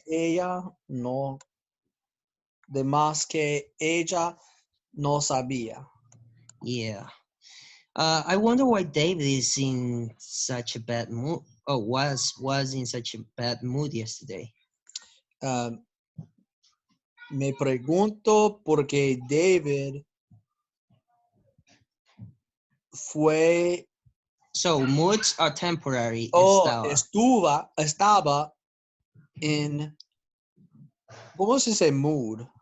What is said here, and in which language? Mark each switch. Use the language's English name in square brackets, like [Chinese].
[Spanish] de ella no, de más que ella no sabía. [English] Yeah. I wonder why David is in such a bad mood. Oh, was in such a bad mood yesterday. [Spanish] Me pregunto por qué David fue [English] So moods are temporary. [Spanish] o Estaba. estaba en, ¿cómo se dice mood?